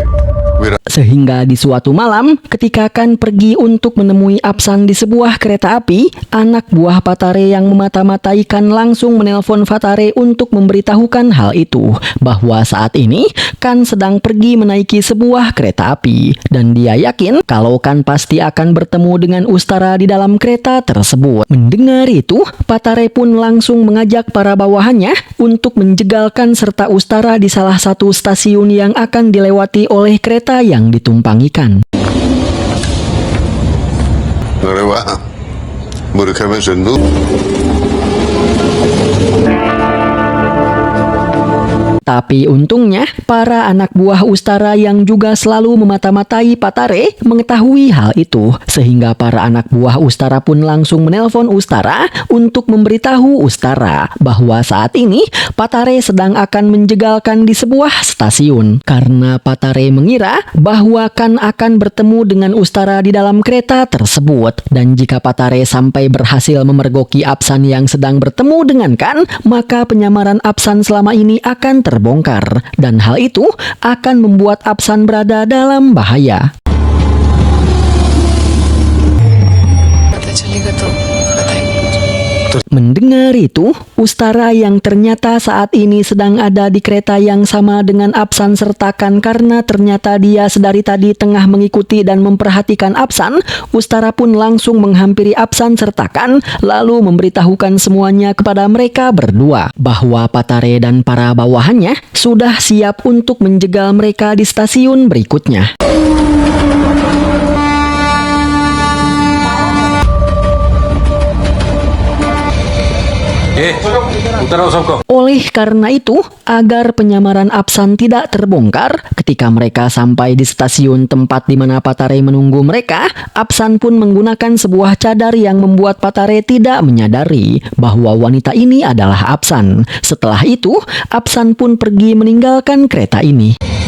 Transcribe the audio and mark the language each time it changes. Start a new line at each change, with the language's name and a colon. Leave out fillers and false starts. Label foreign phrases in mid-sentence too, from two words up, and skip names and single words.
Indonesian: Sehingga di suatu malam, ketika akan pergi untuk menemui Apsan di sebuah kereta api, anak buah Patare yang memata-mataikan langsung menelpon Patare untuk memberitahukan hal itu, bahwa saat ini Kan sedang pergi menaiki sebuah kereta api, dan dia yakin kalau Kan pasti akan bertemu dengan Ustara di dalam kereta tersebut. Mendengar itu, Patare pun langsung mengajak para bawahannya untuk menjegalkan serta Ustara di salah satu stasiun yang akan dilewati oleh kereta yang ditumpangikan.
Hindi: अरे वाह मूर्ख में सिंधु
Indonesian: Tapi untungnya, para anak buah Ustara yang juga selalu memata-matai Patare mengetahui hal itu, sehingga para anak buah Ustara pun langsung menelpon Ustara untuk memberitahu Ustara bahwa saat ini Patare sedang akan menjegalkan di sebuah stasiun. Karena Patare mengira bahwa Kan akan bertemu dengan Ustara di dalam kereta tersebut, dan jika Patare sampai berhasil memergoki Apsan yang sedang bertemu dengan Kan, maka penyamaran Apsan selama ini akan terbongkar, dan hal itu akan membuat Apsan berada dalam bahaya.
Hindi: पता चलेगा तो बताएंगे।
Indonesian: Mendengar itu, Ustara yang ternyata saat ini sedang ada di kereta yang sama dengan Apsan Sertakan karena ternyata dia sedari tadi tengah mengikuti dan memperhatikan Apsan, Ustara pun langsung menghampiri Apsan Sertakan lalu memberitahukan semuanya kepada mereka berdua bahwa Patare dan para bawahannya sudah siap untuk menjegal mereka di stasiun berikutnya.
Hindi: उतरो सबको।
Indonesian: Oleh karena itu, agar penyamaran Apsan tidak terbongkar, ketika mereka sampai di stasiun tempat di mana Patare menunggu mereka, Apsan pun menggunakan sebuah cadar yang membuat Patare tidak menyadari bahwa wanita ini adalah Apsan. Setelah itu, Apsan pun pergi meninggalkan kereta ini.